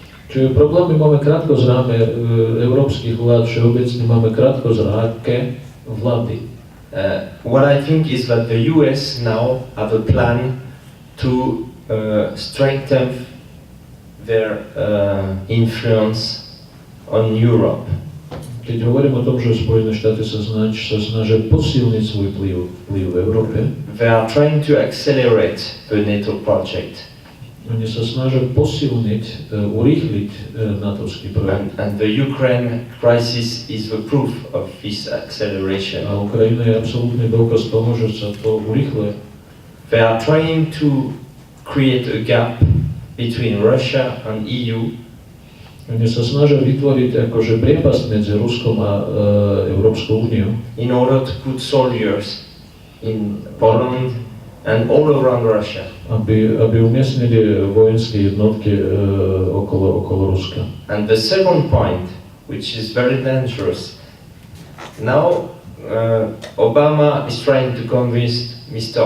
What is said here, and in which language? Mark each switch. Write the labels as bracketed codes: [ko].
[sk] Čiže problémy máme krátkozráme európskych vlád, všeobecne máme krátkozráke vlády. [en] What I think is that the US now have a plan to strengthen their influence on Europe. [sk] Keď hovorím o tom, že Spojené štáty sa snažia posilniť svoj vplyv v Európe, [en] they are trying to accelerate the NATO project. [sk] Oni sa snažia posilniť, urýchliť natovský projekt. [en] And the Ukraine crisis is the proof of this acceleration. [sk] A Ukrajina je absolútny dôkaz toho, že sa to urýchľuje. [en] They are trying to create a gap between Russia and EU. [sk] Oni sa snažia vytvoriť akože priepasť medzi Ruskom a Európskou úniou. [en] In order to put soldiers in Poland and all around Russia. [sk] Aby umiestnili vojenské jednotky okolo Ruska. [en] And the second point which is very dangerous. Now, Obama is trying to convince Mr.